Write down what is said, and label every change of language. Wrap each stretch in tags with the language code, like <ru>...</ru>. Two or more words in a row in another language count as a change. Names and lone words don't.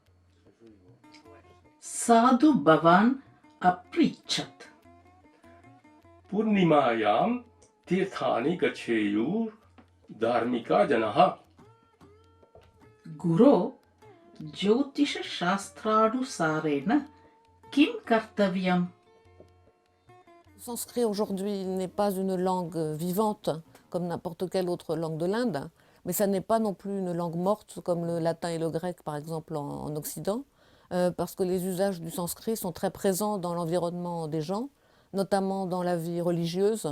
<sa>साधु भवान् अपृच्छत् पूर्णिमायां तीर्थानि गच्छेयुः धार्मिका जनाः। गुरो ज्योतिषशास्त्रानुसारेण किं कर्तव्यम्?</sa> <fr>Le sanskrit aujourd'hui n'est pas une langue vivante comme n'importe quelle autre langue de l'Inde, mais ça n'est pas non plus une langue morte comme le latin et le grec par exemple en Occident, parce que les usages du sanskrit sont très présents dans l'environnement des gens, notamment dans la vie religieuse.</fr>